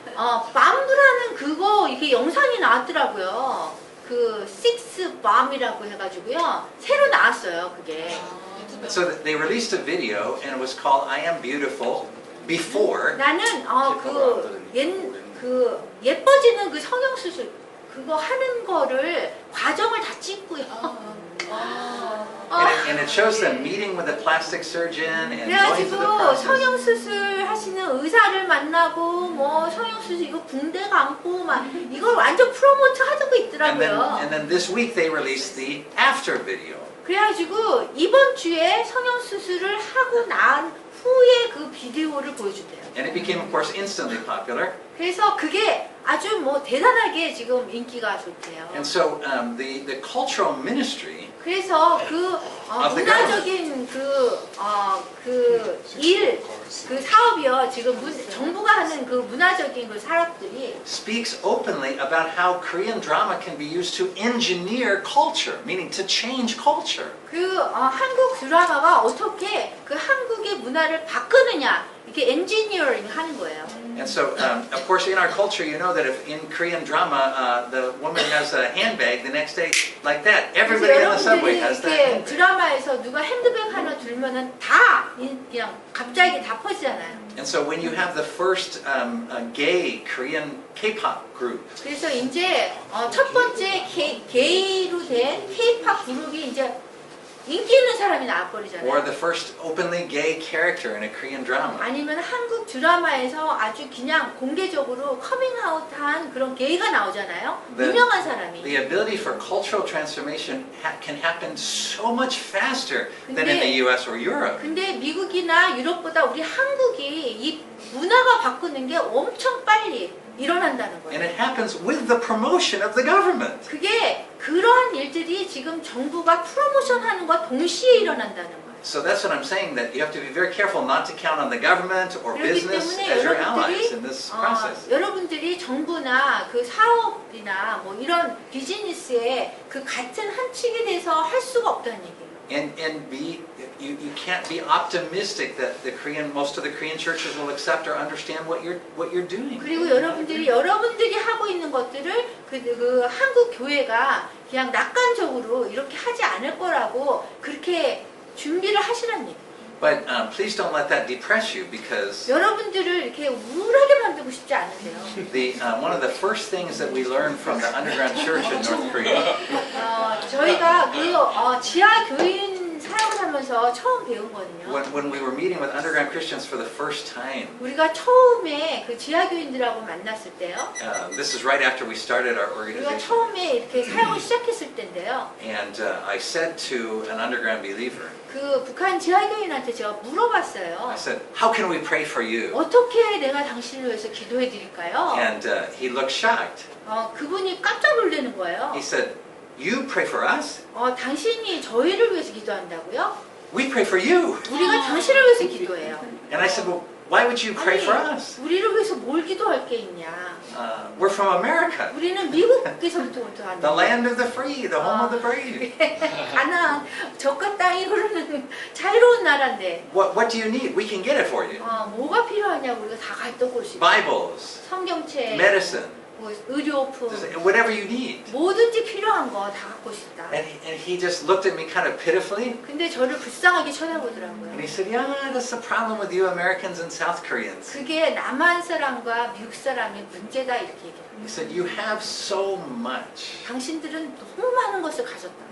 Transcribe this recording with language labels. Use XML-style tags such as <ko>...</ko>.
<ko>밤브라는 그거 이렇게 영상이 나왔더라고요. 그 식스밤이라고 해가지고요. 새로 나왔어요, 그게.</ko> <en>So they released a video and it was called I Am Beautiful before.</en> <ko>나는 예뻐지는 그 성형 수술 그거 하는 거를 과정을 다 찍고요.</ko> <en>And it shows them meeting with a plastic surgeon and going through the</en> <ko>그래가지고</ko> <en>process.</en> <ko>성형 수술 하시는 의사를 만나고 뭐 성형 수술 이거 붕대 감고 막 이걸 완전 프로모트 하고 있더라고요.</ko> <en>And then this week they released the after video.</en> <ko>그래가지고 이번 주에 성형 수술을 하고 난 후에 그 비디오를 보여준대요.</ko> <en>And it became, of course, instantly popular.</en> <ko>그래서 그게 아주 뭐 대단하게 지금 인기가 좋대요.</ko> <en>And so the cultural ministry</en> <ko>그래서 그</ko> <en>Of the</en> <ko>문화적인 그 사업이요. 지금 정부가 하는 그 문화적인 그 사업들이</ko> <en>speaks openly about how Korean drama can be used to engineer culture, meaning to change culture.</en> <ko>그 한국 드라마가 어떻게 그 한국의 문화를 바꾸느냐 이렇게 엔지니어링 하는 거예요.</ko> <en>And so, of course, in our culture, you know that if in Korean drama, the woman has a handbag, the next day, like that, everybody in the subway has that</en> <ko>이렇게</ko> <en>handbag.</en> <ko>드라마에서 누가 핸드백 하나 들면은 다 그냥 갑자기 다 퍼지잖아요.</ko> <en>And so when you have the first gay Korean K-pop group,</en> <ko>그래서 이제 첫 번째 게이로 된 K-팝 그룹이 이제 인기 있는 사람이 나와버리잖아요.</ko> <en>or the first openly gay character in a Korean drama,</en> <ko>아니면 한국 드라마에서 아주 그냥 공개적으로 커밍아웃한 그런 게이가 나오잖아요. 유명한 사람이.</ko> <en>the ability for cultural transformation can happen so much faster than in the US or Europe.</en> <ko>근데 미국이나 유럽보다 우리 한국이 이 문화가 바꾸는 게 엄청 빨리 일어난다는</ko> <en>And</en> <ko>거예요.</ko> <en>it happens with the promotion of the government.</en> <ko>그게 그러한 일들이 지금 정부가 프로모션하는 것과 동시에 일어난다는 거예요.</ko> <en>So that's what I'm saying, that you have to be very careful not to count on the government or</en> <ko>그렇기</ko> <en>business</en> <ko>때문에</ko> <en>as your allies in this process.</en> <ko>여러분들이 정부나 그 사업이나 뭐 이런 비즈니스에 그 같은 한 축이 돼서 할 수가 없다는 얘기예요.</ko> <en>And you can't be optimistic that most of the Korean churches will accept or understand what you're doing.</en> <ko>그리고 여러분들이 하고 있는 것들을 그 한국 교회가 그냥 낙관적으로 이렇게 하지 않을 거라고 그렇게 준비를 하시라는 얘기예요.</ko> <en>But please don't let that depress you, because</en> <ko>여러분들을 이렇게 우울하게 만들고 싶지 않으세요.</ko> <en>one of the first things that we learned from the underground church in North Korea</en> <ko>저희가 그 지하 교인 사역을 하면서 처음 배운 거거든요.</ko> <en>when we were meeting with underground Christians for the first time.</en> <ko>우리가 처음에 그 지하 교인들하고 만났을 때요.</ko> <en>This is right after we started our</en> <ko>우리가</ko> <en>organization.</en> <ko>처음에 이렇게 사역을 시작했을 때인데요.</ko> <en>And I said to an underground believer,</en> <ko>그 북한 지하 교인한테 제가 물어봤어요.</ko> <en>I said, how can we pray for you?</en> <ko>어떻게 내가 당신을 위해서 기도해 드릴까요?</ko> <en>And he looked shocked.</en> <ko>그분이 깜짝 놀라는 거예요.</ko> <en>He said, you pray for us?</en> <ko>당신이 저희를 위해서 기도한다고요?</ko> <en>We pray for you.</en> <ko>우리가 당신을 위해서 기도해요.</ko> <en>And I said, well, why would you pray for us?</en> <ko>우리를 위해서 뭘 기도할 게 있냐?</ko> <en>We're from America,</en> <ko>우리는 미국에서부터 왔는데.</ko> <en>the land of the free, the home of the brave.</en> <ko>가나안, 적과 땅이 흐르는 자유로운 나라인데.</ko> <en>What do you need? We can get it for you.</en> <ko>뭐가 필요하냐고 우리가 다 갖다 올 수 있어요.</ko> <en>Bibles,</en> <ko>성경책,</ko> <en>medicine,</en> <ko>뭐 의료품,</ko> <en>whatever you need.</en> <ko>뭐든지 필요한 거 다 갖고 싶다.</ko> <en>And he just looked at me kind of pitifully.</en> <ko>근데 저를 불쌍하게</ko> <en>And</en> <ko>쳐다보더라고요.</ko> <en>he said, yeah, that's the problem with you Americans and South Koreans.</en> <ko>그게 남한 사람과 미국 사람의 문제다 이렇게 얘기해요.</ko> <en>He said, you have so much.</en> <ko>당신들은 너무 많은 것을 가졌다.</ko>